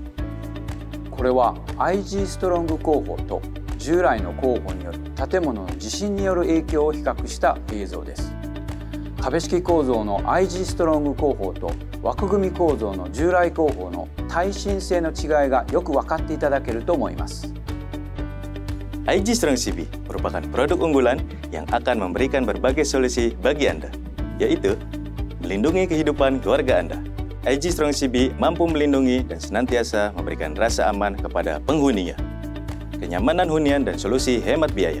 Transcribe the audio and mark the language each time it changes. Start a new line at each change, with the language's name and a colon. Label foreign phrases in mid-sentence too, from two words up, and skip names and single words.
Japanese: これは IG ストロング工法と従来の工法による建物の地震による影響を比較した映像です。壁式構造の IG ストロング工法と枠組み構造の従来工法の耐震性の違いがよく分かっていただけると思います。
Indonesian: IG Strong CB merupakan produk unggulan yang akan memberikan berbagai solusi bagi Anda, yaitu melindungi kehidupan keluarga Anda. IG Strong CB mampu melindungi dan senantiasa memberikan rasa aman kepada penghuninya, kenyamanan hunian dan solusi hemat biaya.